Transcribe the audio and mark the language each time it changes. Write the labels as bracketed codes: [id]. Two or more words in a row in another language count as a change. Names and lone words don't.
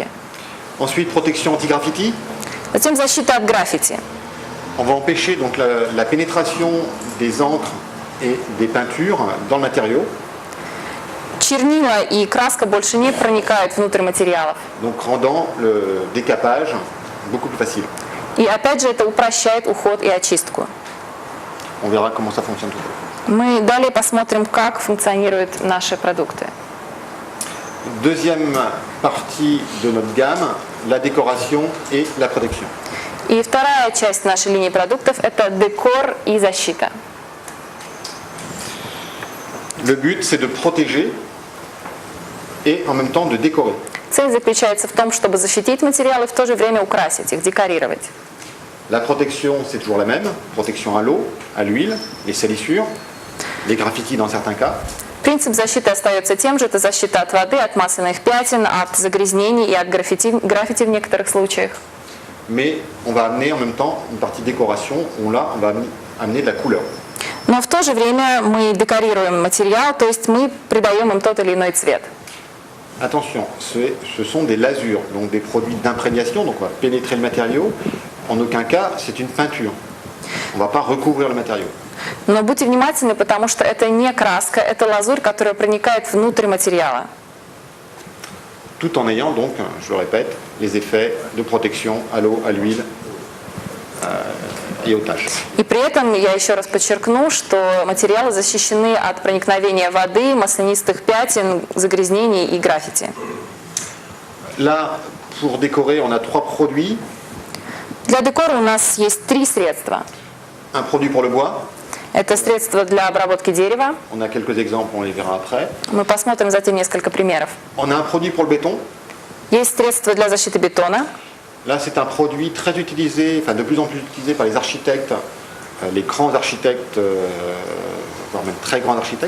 [fr] Ensuite, protection anti-graffiti. [ru] Затем защита от граффити. [fr] On va empêcher donc la pénétration des encres et des peintures dans le matériau, [ru] Чернила и краска больше не проникают внутрь материалов. [fr] donc rendant le décapage beaucoup plus facile. [ru] И опять же это упрощает уход и очистку. [fr] On verra comment ça fonctionne tout à l'heure. [ru] Мы далее посмотрим, как функционируют наши продукты. [fr] Deuxième partie de notre gamme, la décoration et la protection. [ru] И вторая часть нашей линии продуктов – это декор и защита. [fr] Le but, c'est de protéger et en même temps de décorer. [ru] Цель заключается в том, чтобы защитить материалы и в то же время украсить их, декорировать. [fr] La protection, c'est toujours la même. Protection à l'eau, à l'huile, les salissures, les graffitis dans certains cas. [ru] Принцип защиты остается тем же. Это защита от воды, от масляных пятен, от загрязнений и от граффити в некоторых случаях. [fr] Mais on va amener en même temps une partie décoration où là, on va amener de la couleur. [ru] Но в то же время мы декорируем материал, то есть мы придаем им тот или иной цвет. [fr] Attention, ce sont des lasures, donc des produits d'imprégnation, donc on va pénétrer le matériau. En aucun cas, c'est une peinture. On ne va pas recouvrir le matériau. [ru] Но будьте внимательны, потому что это не краска, это лазурь, которая проникает внутрь материала. [fr] Tout en ayant donc, je le répète, les effets de protection à l'eau, à l'huile et aux taches. [ru] И при этом я еще раз подчеркну, что материалы защищены от проникновения воды, маслянистых пятен, загрязнений и граффити. [fr] Là, pour décorer, on a 3 produits. [ru] Для декора у нас есть 3 средства. [fr] Un produit pour le bois. [ru] Это средство для обработки дерева. [fr] On a quelques exemples, on les verra après. [ru] Мы посмотрим затем несколько примеров. [fr] On a un produit pour le béton. [ru] Есть средство для защиты бетона. [fr] Là, c'est un produit très utilisé, enfin de plus en plus utilisé par les architectes, les grands architectes, voire même très grands architectes.